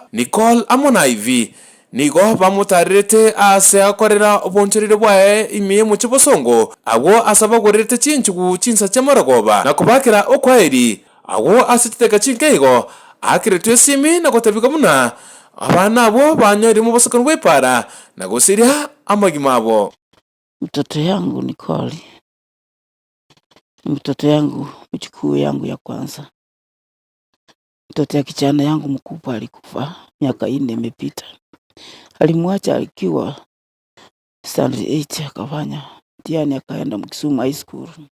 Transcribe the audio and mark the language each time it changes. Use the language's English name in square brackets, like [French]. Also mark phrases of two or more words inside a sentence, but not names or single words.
[Gusii] Nicole amona ivi nigo bamutarete ase akorera oboncherire bwae imiye mu kibosongo agwo asaba gorete chinchugu chinsa chamaragoba na kubakira okwairi agwo asiteka chinkeigo akiretwe simi na gotabika buna abana abo banyori mu bosokano bwepara na gosiria amagima abo. [Swahili] Mtoto yangu Nicole, mtoto yangu mchukuu yangu ya kwanza. Mtoto ya kijana yangu mkubwa alikufa miaka 4 imepita. Alimwacha akiwa standard 8 akafanya mtihani akaenda Kisumu High School.